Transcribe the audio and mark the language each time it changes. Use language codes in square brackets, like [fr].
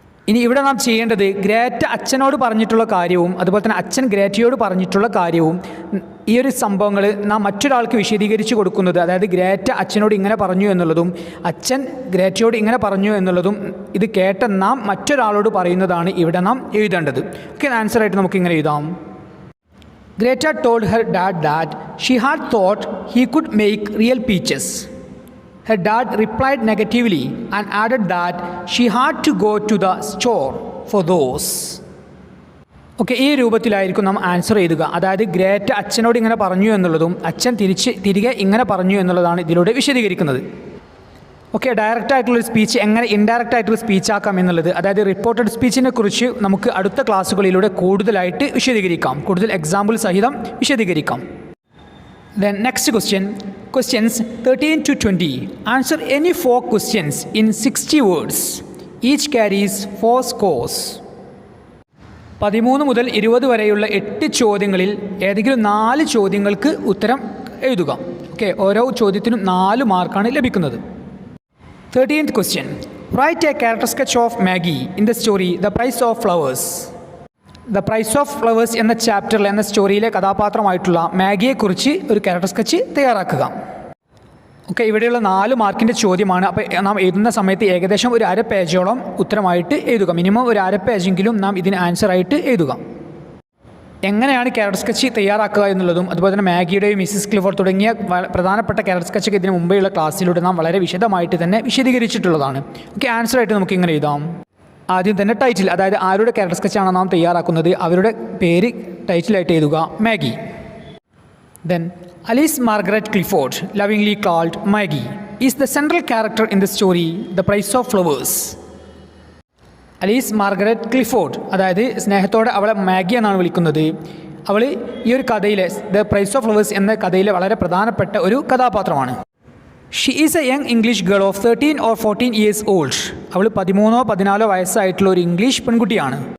[ml] ഇനി ഇവിടെ നാം ചെയ്യേണ്ടത് ഗ്രേറ്റ അച്ഛനോട് പറഞ്ഞിട്ടുള്ള കാര്യവും അതുപോലെ തന്നെ അച്ഛൻ ഗ്രേറ്റയോട് പറഞ്ഞിട്ടുള്ള കാര്യവും, ഈ ഒരു സംഭവങ്ങൾ നാം മറ്റൊരാൾക്ക് വിശദീകരിച്ച് കൊടുക്കുന്നത്, അതായത് ഗ്രേറ്റ അച്ഛനോട് ഇങ്ങനെ പറഞ്ഞു എന്നുള്ളതും അച്ഛൻ ഗ്രേറ്റയോട് ഇങ്ങനെ പറഞ്ഞു എന്നുള്ളതും ഇത് കേട്ട നാം മറ്റൊരാളോട് പറയുന്നതാണ് ഇവിടെ നാം എഴുതേണ്ടത്. [en] okay, [ml] ആൻസറായിട്ട് നമുക്കിങ്ങനെ എഴുതാം. [en] Greta told her dad that she had thought he could make real peaches. Her dad replied negatively and added that she had to go to the store for those. [ml] Okay, ഈ രൂപത്തിലായിരിക്കും നാം answer എഴുതുക. അതായത് Greta അച്ഛനോട് ഇങ്ങനെ പറഞ്ഞു എന്നുള്ളതും അച്ഛൻ തിരികെ ഇങ്ങനെ പറഞ്ഞു എന്നുള്ളതാണ് ഇതിലൂടെ വിശദീകരിക്കുന്നത്. ഓക്കെ, ഡയറക്റ്റ് ആയിട്ടുള്ളൊരു സ്പീച്ച് എങ്ങനെ ഇൻഡയറക്റ്റ് ആയിട്ടുള്ള സ്പീച്ച് ആക്കാം എന്നുള്ളത്, അതായത് റിപ്പോർട്ടഡ് സ്പീച്ചിനെ കുറിച്ച് നമുക്ക് അടുത്ത ക്ലാസ്സുകളിലൂടെ കൂടുതലായിട്ട് വിശദീകരിക്കാം, കൂടുതൽ എക്സാമ്പിൾ സഹിതം വിശദീകരിക്കാം. [en] Then next question, questions 13 to 20. Answer any 4 questions in 60 words. Each carries 4 scores. [ml] 13 മുതൽ 20 വരെയുള്ള 8 ചോദ്യങ്ങളിൽ ഏതെങ്കിലും 4 ചോദ്യങ്ങൾക്ക് ഉത്തരം എഴുതുക. ഓക്കെ, ഓരോ ചോദ്യത്തിനും 4 മാർക്കാണ് ലഭിക്കുന്നത്. [en] 13th question. Write a character sketch of Maggie in the story The Price of Flowers. [ml] The price of flowers എന്ന ചാപ്റ്ററിൽ എന്ന സ്റ്റോറിയിലെ കഥാപാത്രമായിട്ടുള്ള മാഗിയെക്കുറിച്ച് ഒരു ക്യാരക്ടർ സ്കെച്ച് തയ്യാറാക്കുക. ഓക്കെ, ഇവിടെയുള്ള 4 മാർക്കിൻ്റെ ചോദ്യമാണ്. അപ്പോൾ നാം എഴുതുന്ന സമയത്ത് ഏകദേശം ഒരു അര പേജോളം ഉത്തരമായിട്ട് എഴുതുക. മിനിമം ഒരു അര പേജെങ്കിലും നാം ഇതിന് ആൻസറായിട്ട് എഴുതുക. എങ്ങനെയാണ് ക്യാരറ്റ് സ്കെച്ച് തയ്യാറാക്കുക എന്നുള്ളതും അതുപോലെ തന്നെ മാഗിയുടെയും മിസ്സിസ് ക്ലിഫോർഡ് തുടങ്ങിയ പ്രധാനപ്പെട്ട ക്യാരറ്റ് സ്കെച്ചൊക്കെ ഇതിന് മുമ്പെയുള്ള ക്ലാസ്സിലൂടെ നാം വളരെ വിശദമായിട്ട് തന്നെ വിശദീകരിച്ചിട്ടുള്ളതാണ്. ഓക്കെ, ആൻസറായിട്ട് നമുക്ക് ഇങ്ങനെ എഴുതാം. ആദ്യം തന്നെ ടൈറ്റിൽ, അതായത് ആരുടെ ക്യാരറ്റ് സ്കെച്ചാണ് നാം തയ്യാറാക്കുന്നത് അവരുടെ പേര് ടൈറ്റിലായിട്ട് എഴുതുക, Maggi. [en] Then Alice Margaret Clifford, lovingly called Maggie, is the central character in the story The Price of Flowers. [ml] Ali's Margaret Clifford, അതായത് സ്നേഹത്തോടെ അവളെ മാഗി എന്നാണ് വിളിക്കുന്നത്. അവൾ ഈ ഒരു കഥയിലെ ദ പ്രൈസ് ഓഫ് ഫ്ലവേഴ്സ് എന്ന കഥയിലെ വളരെ പ്രധാനപ്പെട്ട ഒരു കഥാപാത്രമാണ്. [en] She is a young English girl of 13 or 14 years old. [ml] അവൾ 13-14 വയസ്സായിട്ടുള്ള ഒരു ഇംഗ്ലീഷ് പെൺകുട്ടിയാണ്.